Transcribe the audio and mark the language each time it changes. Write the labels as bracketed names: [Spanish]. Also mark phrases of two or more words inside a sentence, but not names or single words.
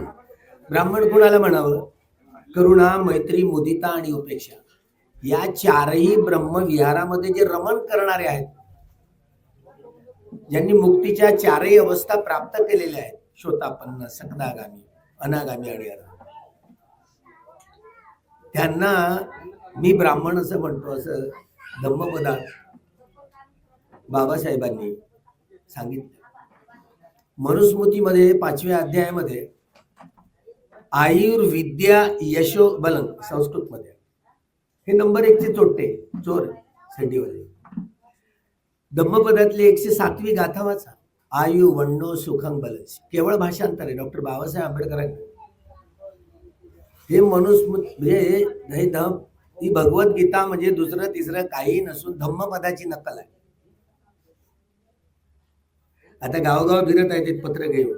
[Marathi] ब्राह्मण कोणाला म्हणावं? करुणा, मैत्री, मुदिता आणि उपेक्षा या चारही ब्रह्मविहारामध्ये जे रमण करणारे आहेत, ज्यांनी मुक्तीच्या चारही अवस्था प्राप्त केलेल्या आहेत, शोतापन्न, सकदागामी, अनागामी आणि अर्हत, त्यांना मी ब्राह्मण असं म्हणतो, असं धम्मपदात बाबासाहेबांनी सांगितलं. मनुस्मृतीमध्ये 5व्या अध्यायामध्ये [Sanskrit] आयुर्विद्या यशो बलं [Marathi] संस्कृतमध्ये हे नंबर 1 चे चोट्टे चोर शेंडीवाले. धम्मपदातली 107वी गाथा वाचा. [Pali] आयु वंडो सुखं बलच. [Marathi] केवळ भाषांतर आहे डॉक्टर बाबासाहेब आंबेडकरांनी. हे मनुस्मृती ही भगवद्गीता म्हणजे दुसरं तिसरं काही नसून धम्मपदाची नकल आहे. आता गावगाव फिरत आहे ते पत्र घेऊन.